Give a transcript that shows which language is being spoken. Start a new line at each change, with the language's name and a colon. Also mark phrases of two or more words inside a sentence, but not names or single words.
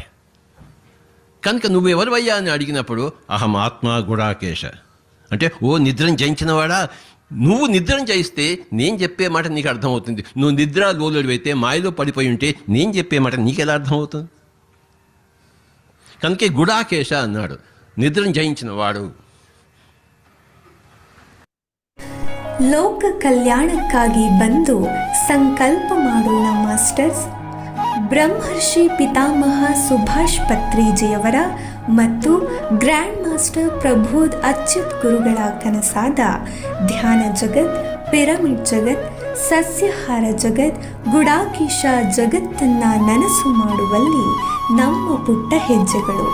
Telugu: కనుక నువ్వు ఎవరివయ్యా అని అడిగినప్పుడు
Sanskrit: అహం ఆత్మ గుడాకేశ
Telugu: అంటే, ఓ నిద్రను జయించినవాడా. నువ్వు నిద్రను జయిస్తే నేను చెప్పే మాట నీకు అర్థమవుతుంది. నువ్వు నిద్ర లోలుడు అయితే, మాయలో పడిపోయి ఉంటే నేను చెప్పే మాట నీకు ఎలా అర్థమవుతుంది? కనుకే గుడాకేశ అన్నాడు, నిద్రను జయించినవాడు.
Kannada: ಲೋಕ ಕಲ್ಯಾಣಕ್ಕಾಗಿ ಬಂದು ಸಂಕಲ್ಪ ಮಾಡೋಣ ಮಾಸ್ಟರ್ಸ್. ಬ್ರಹ್ಮರ್ಷಿ ಪಿತಾಮಹ ಸುಭಾಷ್ ಪತ್ರಿಜಿಯವರ ಮತ್ತು ಗ್ರ್ಯಾಂಡ್ ಮಾಸ್ಟರ್ ಪ್ರಬೋಧ್ ಅಚ್ಯುತ್ ಗುರುಗಳ ಕನಸಾದ ಧ್ಯಾನ ಜಗತ್, ಪಿರಮಿಡ್ ಜಗತ್, ಸಸ್ಯಾಹಾರ ಜಗತ್, ಗುಡಾಕೇಶ ಜಗತ್ತನ್ನ ನನಸು ಮಾಡುವಲ್ಲಿ ನಮ್ಮ ಪುಟ್ಟ ಹೆಜ್ಜೆಗಳು.